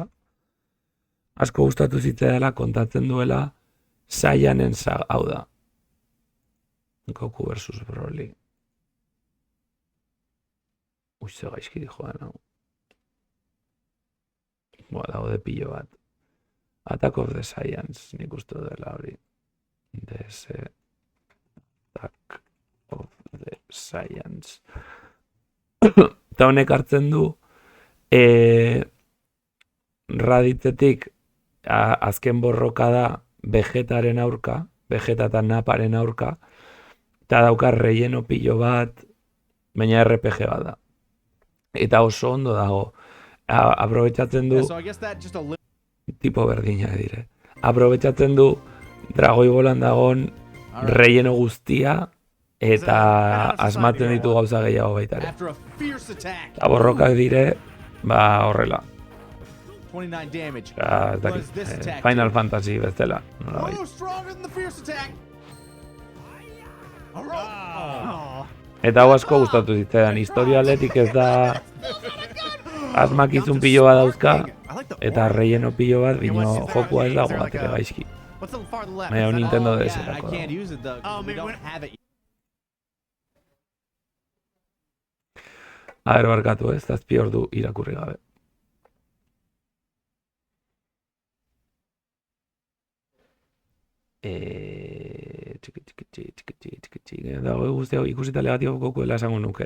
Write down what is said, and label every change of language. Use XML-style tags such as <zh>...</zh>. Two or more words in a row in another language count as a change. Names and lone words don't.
<eu>Asko gustatu zitzaidala kontatzen duela Saiyanen saga, hau da. Goku versus Broly. Ze gaizki joan hau. Daude pilo bat. Attack of the Saiyans, nik uste dela hori. DS Attack of the Saiyans. Eta honek hartzen du Raditzetik azken borroka da Vegetaren aurka, Vegeta eta Naparen aurka, eta daukar relleno pilo bat, baina RPG bat da. Eta oso ondo dago. Aprobetxatzen du,</eu> <en>Yeah, so I guess that just a little</en> <eu>tipo berdinak dire. Aprobetxatzen du Dragoi Bolan dagon relleno guztia, eta asmatzen ditu gauza gehiago baita ere.</eu> <en>after a fierce attack.</en> <eu>Eta borrokak dire, horrela.</eu> <en>29 damage.</en> <eu>Ez dakit,</eu> <en>Was this attack?</en> <eu>Final Fantasy bezala. nolabait.</eu> <en>Oh, stronger than the fierce attack. Oh.</en> <eu>Eta hau asko gustatu zitzaidan. Historia aldetik ez da asmakizun pilo bat dauzka, eta relleno pilo bat, bino jokua ez dago bat ere gaizki.</eu> <en>What's the far left?</en> <eu>Baina</eu> <en>Is that-</en> <eu>Nintendo</eu> <en>oh,</en> <eu>DS</eu> <en>yeah, I</en> <eu>erako</eu> <en>can't</en> <eu>dago.</eu> <en>use it though. 'Cause we don't have it.</en> <eu>Barkatu ez, zazpi ordu irakurri gabe. Dago guztia ikusita legatibo Gokuela esango nuke.</eu>